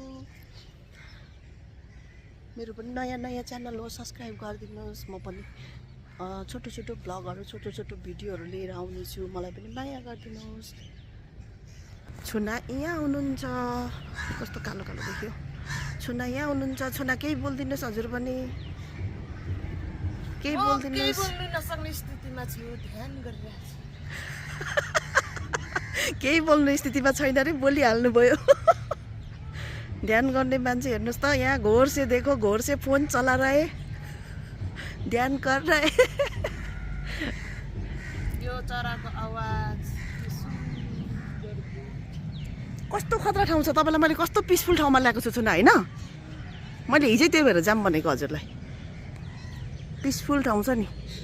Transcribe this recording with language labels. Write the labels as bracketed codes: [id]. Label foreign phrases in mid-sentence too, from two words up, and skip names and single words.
[ne] मेरो पनि नयाँ च्यानल हो सब्सक्राइब गरिदिनुहोस् म पनि छोटो भ्लगहरू छोटो भिडियोहरू लिएर आउनेछु मलाई पनि माया गरिदिनुहोस् छुना यहाँ हुनुहुन्छ कस्तो कालो देखियो छुना यहाँ हुनुहुन्छ छुना केही बोलिदिनुहोस् हजुर पनि केही बोलिदिनुहोस् बोल्नु नसक्ने स्थितिमा छु ध्यान गरिरहेको छु केही बोल्ने स्थितिमा छैन रे बोलिहाल्नु भयो ध्यान गर्ने मान्छे हेर्नुहोस् त यहाँ [hi] घोर से फोन चला रहे ध्यान कर रहे [ne] यो चराको आवाज कस्तो खतरा ठाउँ छ तपाईँलाई मैले कस्तो पिसफुल ठाउँमा ल्याएको छु छुना होइन मैले हिजै त्यही भएर जाम भनेको हजुरलाई पिसफुल ठाउँ छ नि